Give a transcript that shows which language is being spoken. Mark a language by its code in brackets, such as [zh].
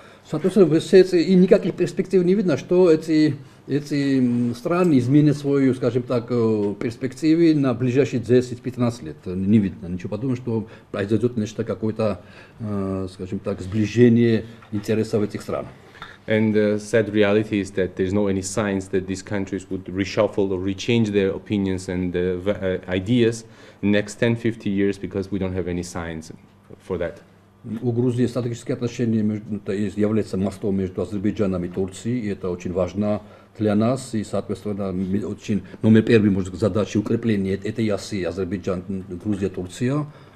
[ru] Соответственно, и никаких перспектив не видно, что эти страны изменят свою, скажем так, перспективы на ближайшие 10-15 лет. Не видно ничего. Подумаю, что произойдет нечто, какое-то, скажем так, сближение интересов этих стран. [en] And the sad reality is that there's no any signs that these countries would reshuffle or rechange their opinions and ideas in the next 10-50 years because we don't have any signs for that. [ru] У Грузии стратегические отношения являются мостом между Азербайджаном и Турцией, и это очень важно для нас, и, соответственно, очень номер первый, может, задача укрепления этой оси Азербайджан, Грузия, Турция.